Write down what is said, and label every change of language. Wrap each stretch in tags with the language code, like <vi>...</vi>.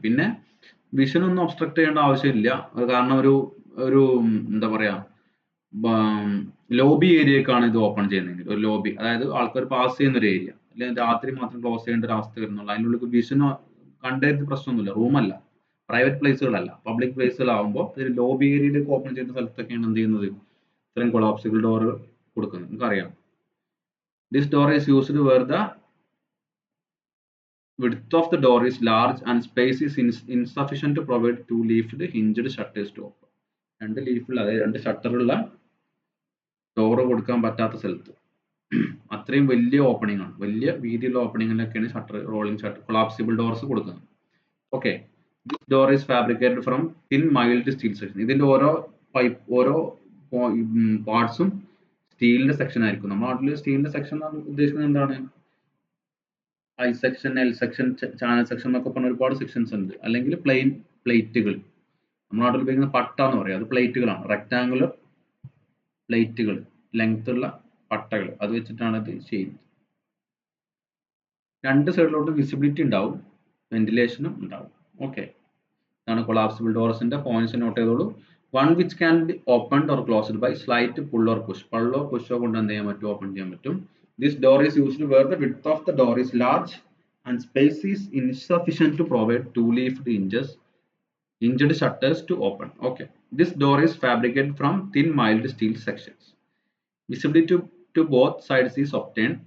<ml>പിന്നെ വിഷൻ ഒന്നും ഒബ്സ്ട്രക്ട് ചെയ്യേണ്ട ആവശ്യമില്ല. അത് കാരണം ഒരു ഒരു എന്താ പറയാ ലോബി ഏരിയക്കാണ് ഇത് ഓപ്പൺ ചെയ്യുന്നതെങ്കിൽ, ഒരു ലോബി അതായത് ആൾക്കാർ പാസ് ചെയ്യുന്ന ഒരു ഏരിയ, അല്ലെങ്കിൽ രാത്രി മാത്രം ക്ലോസ് ചെയ്യേണ്ട ഒരു അവസ്ഥ വരുന്നുള്ളൂ. അതിനുള്ളിൽ വിഷനോ കണ്ടതിന് പ്രശ്നമൊന്നുമില്ല. റൂമല്ല, പ്രൈവറ്റ് പ്ലേസുകളല്ല, പബ്ലിക് പ്ലേസുകളാകുമ്പോൾ ഒരു ലോബി ഏരിയയിലേക്ക് ഓപ്പൺ ചെയ്യുന്ന സ്ഥലത്തൊക്കെയാണ് എന്ത് ചെയ്യുന്നത്, ഇത്രയും കൊളാപ്സിബിൾ ഡോർ കൊടുക്കുന്നത്. നമുക്കറിയാം</ml> <en>This door is used where the width of the door is large and space is insufficient to provide two leafed hinged shutters to open.</en> <ml>രണ്ട് ലീഫുള്ള, അതായത് രണ്ട് ഷട്ടറുള്ള ഡോറ് കൊടുക്കാൻ പറ്റാത്ത സ്ഥലത്ത് അത്രയും വലിയ ഓപ്പണിംഗ് ആണ്, വലിയ വീതിയുള്ള ഓപ്പണിങ്ങിലൊക്കെയാണ് shutter, rolling shutter, collapsible doors കൊടുക്കുന്നത്.</ml> <en>Okay, this door is fabricated from thin mild steel section.</en> <ml>ഇതിന്റെ ഓരോ പാർട്സും സ്റ്റീലിന്റെ സെക്ഷൻ ആയിരിക്കും. നമ്മുടെ നാട്ടിൽ സ്റ്റീലിന്റെ സെക്ഷൻ ഉദ്ദേശിക്കുന്നത് എന്താണ്? I section, L section, channel section എന്നൊക്കെ പറഞ്ഞ ഒരുപാട് സെക്ഷൻസ് ഉണ്ട്. അല്ലെങ്കിൽ പ്ലെയിൻ പ്ലേറ്റുകൾ, നമ്മുടെ നാട്ടിൽ ഉപയോഗിക്കുന്ന പട്ട എന്ന് പറയും, അത് പ്ലേറ്റുകളാണ്. റെക്ടാങ്കുലർ പ്ലേറ്റുകൾ, ലെങ്ത് ഉള്ള പട്ടകൾ, അത് വെച്ചിട്ടാണ് ഇത് ചെയ്യുന്നത്. രണ്ട് സൈഡിലോട്ട് വിസിബിലിറ്റി ഉണ്ടാവും, വെന്റിലേഷനും ഉണ്ടാവും. ഓക്കെ, ഇതാണ് കൊളാപ്സിബിൾ ഡോർസിന്റെ പോയിന്റ്സ് നോട്ട് ചെയ്തോളൂ.</ml> <en>One which can be opened or closed by slight pull or push.</en> <ml>പള്ളോ പുഷോ കൊണ്ട് എന്ത് ചെയ്യാൻ പറ്റും? ഓപ്പൺ ചെയ്യാൻ പറ്റും.</ml> <en>This door is used where the width of the door is large and space is insufficient to provide two-leafed hinged shutters to open. Okay. This door is fabricated from thin mild steel sections. Visibility to both sides is obtained.</en>